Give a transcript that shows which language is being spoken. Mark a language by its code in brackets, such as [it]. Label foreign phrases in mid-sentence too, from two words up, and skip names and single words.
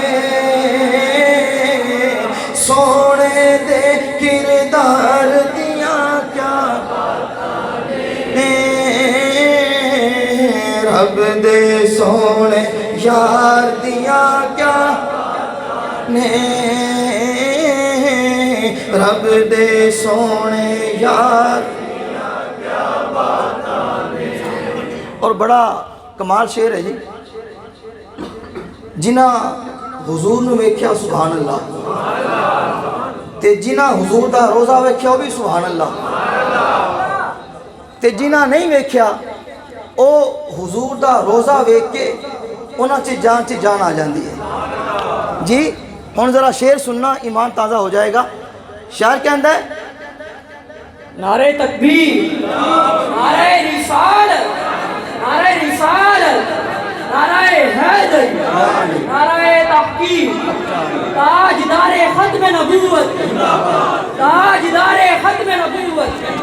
[pa] سونے دے کردار دیاں کیا باتاں نے، رب دے سونے یار دیاں کیا نے، رب دے سونے یار دیاں کیا باتاں نے. [ur] اور بڑا کمال شعر ہے جی. [pa] جنہ حضور نو ویکھیا سبحان اللہ، تے جنہ حضور دا روزہ ویکھیا وہ بھی سبحان اللہ، تے جنہ نہیں ویکھیا او حضور دا روزہ ویکھ کے انہاں چ جان آ جاندی ہے. جی ہن ذرا شعر سننا، [ur] ایمان تازہ ہو جائے گا. [pa] شاعر کہندا ہے [ur] نعرہ تکبیر، نعرہ رسالت، نعرہ رسالت، نعرہ حیدر، نعرہ تحقیق، تاجدار ختم نبوت، تاجدار ختم نبوت.